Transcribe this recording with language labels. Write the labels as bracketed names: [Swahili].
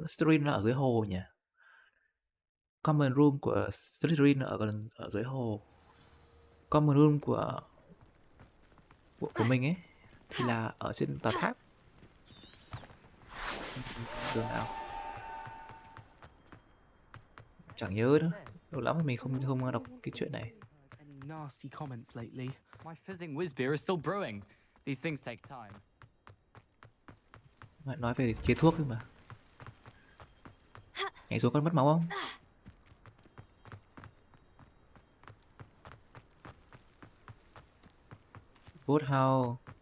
[Vietnamese] Slytherin là ở dưới hồ nhỉ? Common room của Slytherin ở gần ở dưới hồ. Common room của mình ấy thì là ở trên tòa tháp. Đường nào? Chẳng nhớ nữa. Lâu lắm mình không đọc cái chuyện này. [English] Any nasty comments lately? My fizzing whiz beer is still brewing. These things take time. [Vietnamese] Lại nói về chế thuốc thôi mà. Nhảy xuống con mất máu không? [English] Boat house.